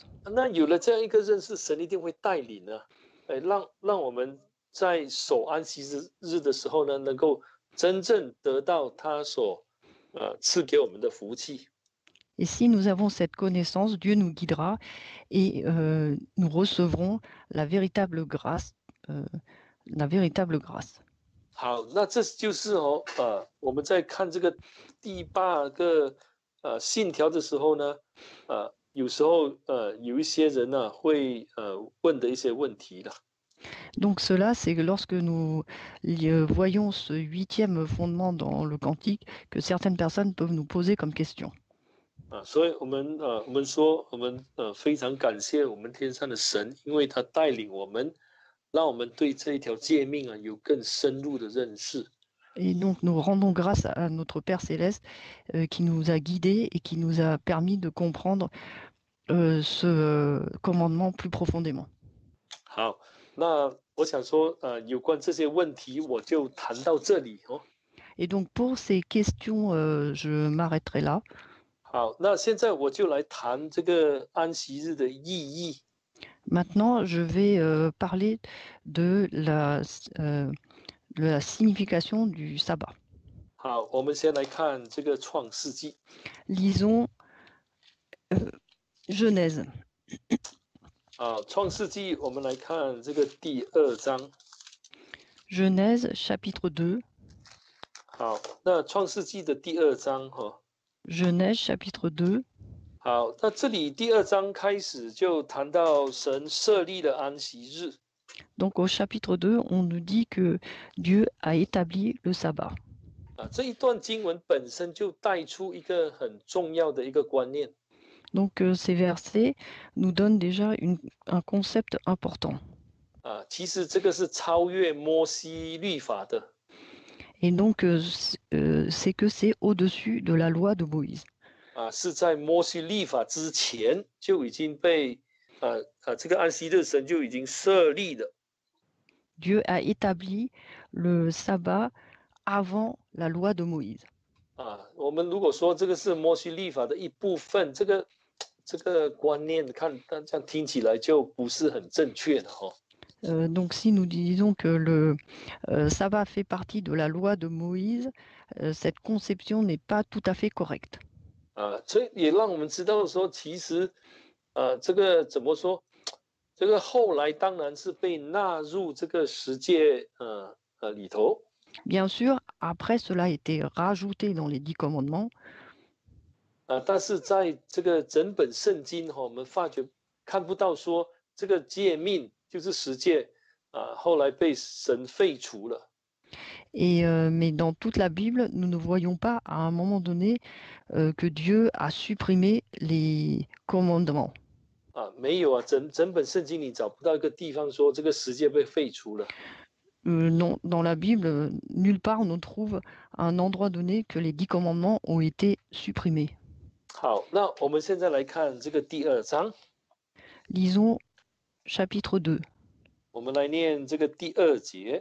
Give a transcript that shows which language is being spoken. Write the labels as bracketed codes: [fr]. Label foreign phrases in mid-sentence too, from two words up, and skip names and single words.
[zh] 那有了这样一个认识，神一定会带领呢，让我们在守安息日的时候呢，能够真正得到他所赐给我们的福气。 [fr] Et si nous avons cette connaissance, Dieu nous guidera et nous recevrons la véritable grâce. [zh] 好，那这就是我们在看这个第8个信条的时候呢，有时候有一些人呢会问的一些问题了。 [fr] Donc cela, c'est que lorsque nous voyons ce 8e fondement dans le cantique, que certaines personnes peuvent nous poser comme question. [zh] 所以我们说，我们非常感谢我们天上的神，因为他带领我们，让我们对这一条诫命有更深入的认识。 [fr] Et donc nous rendons grâce à notre Père Céleste qui nous a guidés et qui nous a permis de comprendre ce commandement plus profondément. [zh] 好，那我想说，有关这些问题，我就谈到这里哦。 [fr] Et donc pour ces questions, je m'arrêterai là. [zh] 好，那现在我就来谈这个安息日的意义。 [fr] Maintenant, je vais parler de la signification du sabbat. [zh] 好，我们先来看这个创世纪。 [fr] Lisons Genèse. [zh] 创世纪，我们来看这个第2章。 [fr] Genèse chapitre 2. [zh] 好，那创世纪的第2章 [fr] Genèse chapitre 2. [zh] 好，那这里第2章开始就谈到神设立了安息日。 [fr] Donc au chapitre 2, on nous dit que Dieu a établi le sabbat. [zh] 这一段经文本身就带出一个很重要的一个观念。 [fr] Donc ces versets nous donnent déjà un concept important. [zh] 其实这个是超越摩西律法的。 [fr] Et donc c'est que c'est au-dessus de la loi de Moïse. [zh] 是在摩西律法之前就已经被这个安息日神就已经设立了。 [fr] Dieu a établi le sabbat avant la loi de Moïse. [zh] 我们如果说这个是摩西律法的一部分，这个观念看，这样听起来就不是很正确的哈。 [fr] Donc si nous disons que le sabbat fait partie de la loi de Moïse, cette conception n'est pas tout à fait correcte. [zh] 所以也让我们知道说，其实这个怎么说？这个后来当然是被纳入这个十诫里头。 [fr] Bien sûr, après cela a été rajouté dans les 10 commandements. [zh] 但是在这个整本圣经我们发觉看不到说这个诫命就是十诫后来被神废除了。 [fr] Et mais dans toute la Bible, nous ne voyons pas à un moment donné que Dieu a supprimé les commandements. [zh] 没有啊，整本圣经你找不到一个地方说这个十诫被废除了。 [fr] Non, dans la Bible, nulle part on ne trouve un endroit donné que les 10 commandements ont été supprimés. [zh] 好，那我们现在来看这个第2章， [fr] Lisons chapitre 2, [zh] 我们来念这个第2节。